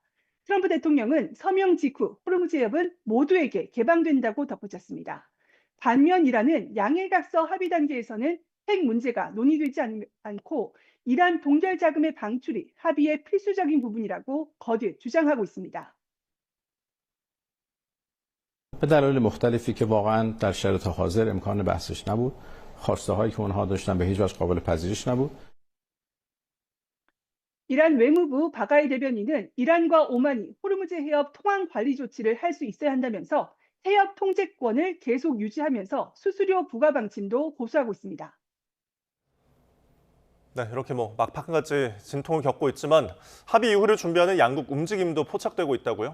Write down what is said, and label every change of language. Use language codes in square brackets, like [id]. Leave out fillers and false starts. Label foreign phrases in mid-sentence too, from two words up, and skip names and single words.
[ko] 트럼프 대통령은 서명 직후 호르무즈 해협은 모두에게 개방된다고 덧붙였습니다. 반면 이란은 양해각서 합의 단계에서는 핵 문제가 논의되지 않고 이란 동결 자금의 방출이 합의의 필수적인 부분이라고 거듭 주장하고 있습니다. [fa] به دلایل مختلفی که واقعا در شرایط حاضر امکان بحثش نبود خواسته هایی که اونها داشتن به هیچ وجه قابل پذیرش نبود [ko] 이란 외무부 바가이 대변인은 이란과 오만이 호르무즈 해협 통항 관리 조치를 할 수 있어야 한다면서 해협 통제권을 계속 유지하면서 수수료 부과 방침도 고수하고 있습니다. 네, 이렇게 막판까지 진통을 겪고 있지만 합의 이후를 준비하는 양국 움직임도 포착되고 있다고요?